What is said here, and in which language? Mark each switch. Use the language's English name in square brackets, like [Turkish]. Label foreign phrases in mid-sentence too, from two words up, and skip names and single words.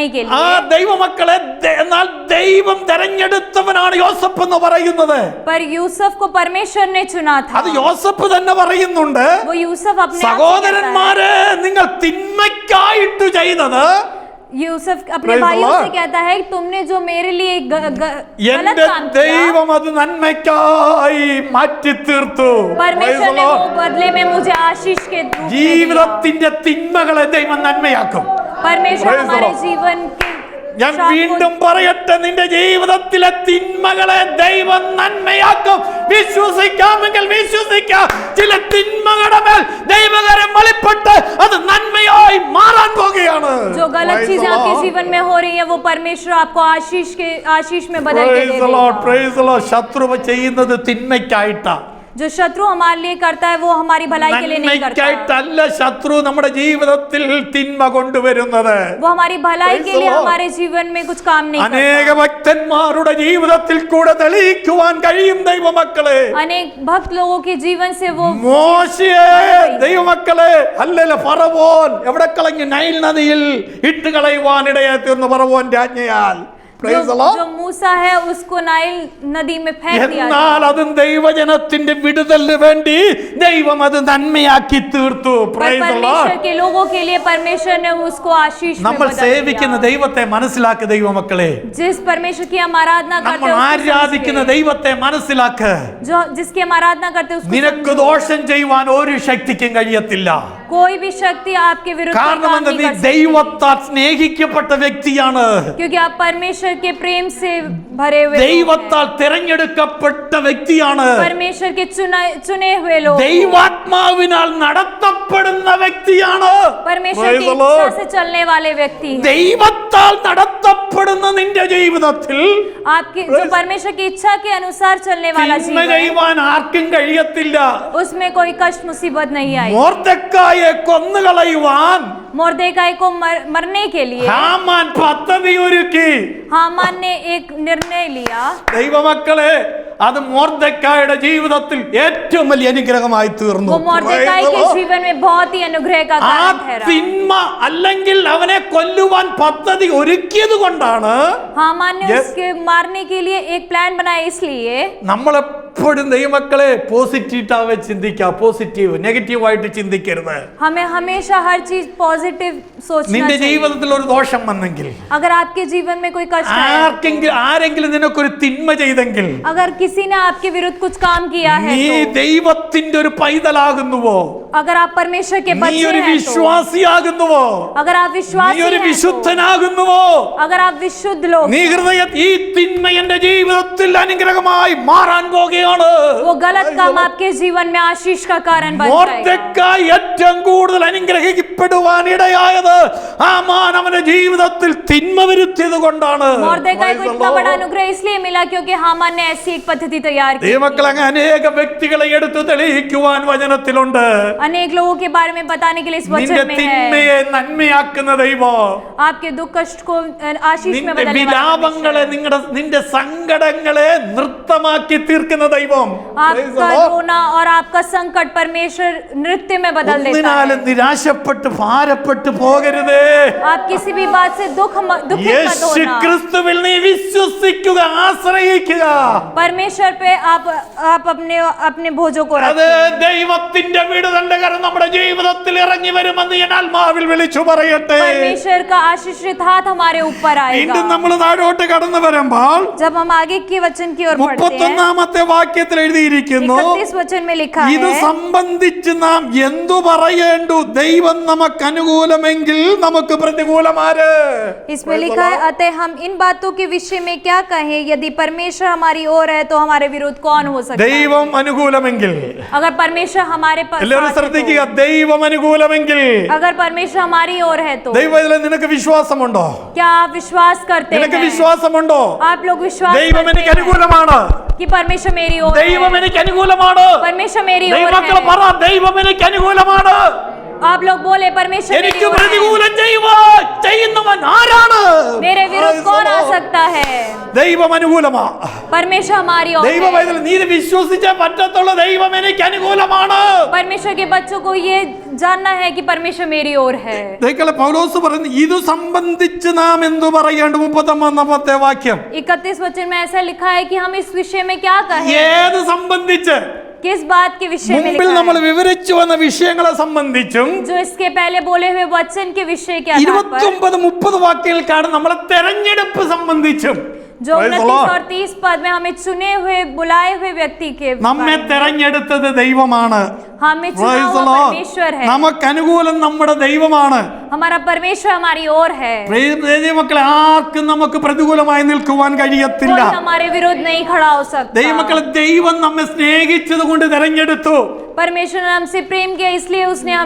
[Malayalam] ആ [Hindi] लिए। [Malayalam] ദൈവമക്കളെ എന്നാൽ ദൈവം തെരഞ്ഞെടുത്തവനാണ് യോസഫ് എന്ന് പറയുന്നത്. [Hindi] पर यूसुफ को परमेश्वर ने चुना था. [Malayalam] അത് യോസഫ് തന്നെ പറയുന്നുണ്ട്. [Hindi] वो यूसुफ अपने आप से कहता है. [Malayalam] സഹോദരന്മാരെ, നിങ്ങൾ തിന്മയ്ക്കായിട്ട് ചെയ്തത്, [Hindi] यूसुफ अपने भाइयों से कहता है तुमने जो मेरे लिए गलत [Malayalam] എന്റെ [Hindi] काम किया, [Malayalam] ദൈവം അത് നന്മയ്ക്കായി മാറ്റി തീർത്തു. [Hindi] परमेश्वर ने वो बदले में मुझे आशीष के रूप में दिया. [Malayalam] ജീവിതത്തിന്റെ തിന്മകളെ ദൈവം നന്മയാക്കും. [Hindi] परमेश्वर [English] Praise the [Hindi] हमारे [English] Lord. [Hindi] जीवन के [Malayalam] ഞാൻ വീണ്ടും പറയട്ടെ, നിന്റെ ജീവിതത്തിലെ തിന്മകളെ ദൈവം നന്മയാക്കും. വിശ്വസിക്കാമെങ്കിൽ വിശ്വസിക്കാം. ചില തിന്മകളുടെ മേൽ ദൈവകരം വെളിപ്പെട്ട് അത് നന്മയായി മാറാൻ പോകുകയാണ്. [Hindi] जो गलत चीजें आपके जीवन में हो रही है वो परमेश्वर आपको आशीष में बदल के दे देगा. [Malayalam] ശത്രു ചെയ്യുന്നത് തിന്മയ്ക്കായിട്ടാ. [Hindi] जो शत्रु हमारे लिए करता है वो हमारी भलाई के लिए नहीं करता. [Malayalam] നന്മയ്ക്കായിട്ടല്ല ശത്രു നമ്മുടെ ജീവിതത്തിൽ തിന്മ കൊണ്ടുവരുന്നത്. [Hindi] वो हमारी भलाई के लिए हमारे जीवन में कुछ काम नहीं करता. [Malayalam] അനേക ഭക്തന്മാരുടെ ജീവിതത്തിൽ കൂടെ തെളിയിക്കുവാൻ കഴിയും ദൈവമക്കളെ. [Hindi] अनेक भक्त लोगों के जीवन से वो [Malayalam] മോശയെ ദൈവമക്കളെ അല്ലല്ല ഫറവോൻ എവിടെ കളഞ്ഞു? നൈൽ നദിയിൽ ഇട്ട് കളയുവാനിടയായി തീർന്നു ഫറവോന്റെ ആജ്ഞയാൽ. [Hindi] जो मूसा है उसको नाइल नदी में फेंक दिया. [Malayalam] എന്നാൽ അതും ദൈവജനത്തിന്റെ വിടുതലിന് വേണ്ടി ദൈവം അത് നന്മയാക്കി തീർത്തു. [Hindi] परमेश्वर के लोगों के लिए परमेश्वर ने उसको आशीष में [Malayalam] നമ്മൾ [Hindi] बदल [Malayalam] സേവിക്കുന്ന [Hindi] दिया. [Malayalam] ദൈവത്തെ മനസ്സിലാക്കുക ദൈവമക്കളെ. [Hindi] जिस परमेश्वर की हम आराधना करते [Malayalam] നമ്മൾ [Hindi] हैं उसको [Malayalam] ആരാധിക്കുന്ന [Hindi] समझिए. [Malayalam] ദൈവത്തെ മനസ്സിലാക്കുക. [Hindi] जो जिसकी हम आराधना करते हैं उसको [Malayalam] നിനക്ക് [Hindi] समझो. [Malayalam] ദോഷം ചെയ്യുവാൻ ഒരു ശക്തിക്കും കഴിയത്തില്ല. [Hindi] कोई भी शक्ति आपके विरुद्ध [Malayalam] കാരണം [Hindi] काम [Malayalam] എന്താ? [Hindi] नहीं [Malayalam] നീ [Hindi] कर सकती. [Malayalam] ദൈവത്താൽ സ്നേഹിക്കപ്പെട്ട വ്യക്തിയാണ്. [Hindi] क्योंकि आप परमेश्वर के प्रेम से भरे हुए लोग [Malayalam] ദൈവത്താൽ തിരഞ്ഞെടുക്കപ്പെട്ട വ്യക്തിയാണ്. [Hindi] हैं. परमेश्वर के चुने हुए लोग हैं. [Malayalam] ദൈവാത്മാവിനാൽ നടത്തപ്പെടുന്ന വ്യക്തിയാണ്. [Hindi] परमेश्वर की [English] Praise the [Hindi] इच्छा [English] Lord. [Hindi] से चलने वाले व्यक्ति हैं. [Malayalam] ദൈവത്താൽ നടത്തപ്പെടുന്ന നിന്റെ ജീവിതത്തിൽ [Hindi] आपके जो परमेश्वर की इच्छा के अनुसार चलने वाला [Malayalam] തിന്മ [Hindi] जीवन, [Malayalam] ചെയ്യുവാൻ ആർക്കും കഴിയത്തില്ല. [Hindi] उसमें कोई कष्ट मुसीबत नहीं आई. [Malayalam] മോർദെഖായെ കൊന്നുകളയുവാൻ [Hindi] मोर्देकाई को मरने के लिए [Malayalam] ഹാമാൻ പദ്ധതി ഒരുക്കി. [Hindi] हामान ने एक निर्णय लिया. [Malayalam] ദൈവമക്കളെ, അത് മോർദെഖായുടെ ജീവിതത്തിൽ ഏറ്റവും വലിയ അനുഗ്രഹമായി തീർന്നു. [Hindi] वो मोर्देकाई के जीवन में बहुत ही अनुग्रह का [Malayalam] ആ [Hindi] कारण ठहरा. [Malayalam] തിന്മ അല്ലെങ്കിൽ അവനെ കൊല്ലുവാൻ പദ്ധതി ഒരുക്കിയത് കൊണ്ടാണ് [Hindi] हामान ने [English] Yes. [Hindi] उसके मारने के लिए एक प्लान बनाया. इसलिए [Malayalam] നമ്മളെപ്പോഴും ദൈവമക്കളെ പോസിറ്റീവായി ചിന്തിക്കുക. പോസിറ്റീവ്, നെഗറ്റീവായിട്ട് ചിന്തിക്കരുത്. [Hindi] हमें हमेशा हर चीज पॉजिटिव सोचना [Malayalam] നിന്റെ [Hindi] चाहिए. [Malayalam] ജീവിതത്തിൽ ഒരു ദോഷം വന്നെങ്കിൽ, [Hindi] अगर आपके जीवन में कोई कष्ट आया, [Malayalam] ആരെങ്കിലും നിനക്കൊരു തിന്മ ചെയ്തെങ്കിൽ, [Hindi] अगर किसी ने आपके विरुद्ध कुछ काम किया है [Malayalam] നീ [Hindi] तो, [Malayalam] ദൈവത്തിന്റെ ഒരു പൈതലാകുന്നുവോ? [Hindi] अगर आप परमेश्वर के [Malayalam] നീ [Hindi] बच्चे [Malayalam] ഒരു [Hindi] हैं तो, [Malayalam] വിശ്വാസിയാകുന്നുവോ? [Hindi] अगर आप [Malayalam] നീ [Hindi] विश्वासी [Malayalam] ഒരു [Hindi] हैं तो, [Malayalam] വിശുദ്ധനാകുന്നുവോ? [Hindi] अगर आप विशुद्ध लोग, [Malayalam] നീ ഈ തിന്മ എന്റെ ജീവിതത്തിൽ അനുഗ്രഹമായി മാറാൻ പോകുകയാണ്. [Hindi] वो गलत काम आपके जीवन में आशीष का कारण बन जाएगा. [Malayalam] മോർദെഖായി ഏറ്റവും കൂടുതൽ അനുഗ്രഹിക്കപ്പെടുവാൻ ഇടയായത് ഹാമാൻ അവന്റെ ജീവിതത്തിൽ തിന്മ വരുത്തിയത് കൊണ്ടാണ്. [Hindi] मोर्देकाई को इतना बड़ा अनुग्रह इसलिए मिला क्योंकि हामान ने ऐसी एक पद्धति तैयार की. [Malayalam] ദൈവമക്കൾ, അങ്ങ് അനേക വ്യക്തികളെ എടുത്തു തെളിയിക്കുവാൻ വചനത്തിലുണ്ട്. [Hindi] अनेक लोगों के बारे में बताने के लिए इस [Malayalam] നിന്റെ [Hindi] वचन में है. [Malayalam] തിന്മയെ നന്മയാക്കുന്ന ദൈവം, [Hindi] आपके दुख कष्ट को आशीष में [Malayalam] നിന്റെ [Hindi] बदलने वाला [Malayalam] വിലാപങ്ങളെ, നിന്റെ സങ്കടങ്ങളെ നൃത്തമാക്കി തീർക്കുന്ന ദൈവം. [Hindi] आपका रोना और आपका संकट परमेश्वर नृत्य में बदल देता है. [Malayalam] ഒന്നിനാലും നിരാശപ്പെട്ട് ഭാരപ്പെട്ടു പോകരുതേ. [Hindi] आप किसी भी बात से दुखित मत [Malayalam] യേശു [Hindi] होना. [Malayalam] ക്രിസ്തുവിൽ നീ വിശ്വസിക്കുക, ആശ്രയിക്കുക. [Hindi] परमेश्वर पे आप अपने भोजों को [Malayalam] അത് [Hindi] रखें. [Malayalam] ദൈവത്തിന്റെ വിടുതലിന്റെ കരം നമ്മുടെ ജീവിതത്തിൽ ഇറങ്ങി വരുമെന്ന് ഞാൻ ആത്മാവിൽ വിളിച്ചു പറയട്ടെ. [Hindi] परमेश्वर का आशीषित हाथ हमारे ऊपर [Malayalam] വീണ്ടും [Hindi] आएगा. [Malayalam] നമ്മൾ താഴോട്ട് കടന്നു വരുമ്പോൾ [Hindi] जब हम आगे के वचन की ओर बढ़ते हैं, [Malayalam] 31-ാമത്തെ വാക്യത്തിൽ എഴുതിയിരിക്കുന്നു, [Hindi] 31 वचन में लिखा [Malayalam] ഇത് [Hindi] है, [Malayalam] സംബന്ധിച്ച് നാം എന്തു പറയേണ്ടു? ദൈവം നമുക്ക് അനുകൂലമെങ്കിൽ നമുക്ക് പ്രതികൂലമാര്? [Hindi] इसमें लिखा है, अतः हम इन बातों के विषय में क्या कहें? यदि परमेश्वर हमारी ओर है तो हमारे विरुद्ध कौन हो सकता है? [Malayalam] ദൈവം അനുകൂലമെങ്കിൽ, [Hindi] अगर परमेश्वर हमारे पास [Malayalam] എല്ലാവരും ശ്രദ്ധിക്കുക, ദൈവം അനുകൂലമെങ്കിൽ. [Hindi] अगर परमेश्वर हमारी ओर है तो [Malayalam] ദൈവത്തിൽ നിനക്ക് വിശ്വാസമുണ്ടോ? [Hindi] क्या आप विश्वास करते [Malayalam] നിനക്ക് [Hindi] हैं? [Malayalam] വിശ്വാസമുണ്ടോ? [Hindi] आप लोग विश्वास [Malayalam] ദൈവം [Hindi] करते [Malayalam] എനിക്ക് [Hindi] हैं [Malayalam] അനുകൂലമാണ്. [Hindi] कि परमेश्वर मेरी ओर [Malayalam] ദൈവം [Hindi] है? [Malayalam] എനിക്ക് അനുകൂലമാണ്. [Hindi] परमेश्वर मेरी ओर [Malayalam] ദൈവമക്കൾ [Hindi] है. [Malayalam] പറ, ദൈവം എനിക്ക് അനുകൂലമാണ്. [Hindi] आप लोग बोले परमेश्वर मेरी [Malayalam] എനിക്ക് [Hindi] ओर है. [Malayalam] പ്രതികൂലം ചെയ്യുന്നവൻ ആരാണ്? [Hindi] मेरे विरुद्ध कौन आ सकता है? [Malayalam] ദൈവം അനുകൂലമാ. [Hindi] परमेश्वर हमारी ओर [Malayalam] ദൈവ [Hindi] है। [Malayalam] പൈതൽ നീ ഇത് വിശ്വസിച്ചേ പറ്റത്തുള്ളൂ. ദൈവം എനിക്ക് അനുകൂലമാണ്. [Hindi] परमेश्वर के बच्चों को ये जानना है कि परमेश्वर मेरी ओर है। [Malayalam] ദൈവങ്ങളെ പൗലോസ് പറയുന്നു ഇത് സംബന്ധിച്ച് നാം എന്തു പറയേണ്ടു? 39-ാമത്തെ വാക്യം. [Hindi] 31 वचन में ऐसा लिखा है कि हम इस विषय में क्या कहें, [Malayalam] ഏത് സംബന്ധിച്ച്? [Hindi] किस बात के विषय में [Malayalam] മുമ്പിൽ [Hindi] लिखा [Malayalam] നമ്മൾ [Hindi] है? [Malayalam] വിവരിച്ചു വന്ന വിഷയങ്ങളെ സംബന്ധിച്ചും [Hindi] जो इसके पहले बोले हुए वचन के विषय के आधार पर, [Malayalam] 29-30 വാക്യങ്ങൾക്കാണ് നമ്മളെ തെരഞ്ഞെടുപ്പ് സംബന്ധിച്ചും [Hindi] जो 29 और 30 पद में हमें चुने हुए बुलाए हुए व्यक्ति के [Malayalam] നമ്മെ തെരഞ്ഞെടുത്തത് ദൈവമാണ്. [Hindi] हमें चुना [English] Praise the [Hindi] हुआ [English] Lord. [Hindi] परमेश्वर है। [Malayalam] നമുക്ക് അനുകൂലം നമ്മുടെ ദൈവമാണ്. [Hindi] हमारा परमेश्वर हमारी ओर है। [Malayalam] ദൈവമക്കളെ ആർക്കും നമുക്ക് പ്രതികൂലമായി നിൽക്കുവാൻ കഴിയത്തില്ല. [Hindi] कोई हमारे विरुद्ध नहीं खड़ा हो सकता। [Malayalam] ദൈവമക്കളെ ദൈവം നമ്മെ സ്നേഹിച്ചത് കൊണ്ട് തെരഞ്ഞെടുത്തു. [Hindi] परमेश्वर ने हमसे प्रेम किया इसलिए उसने हमें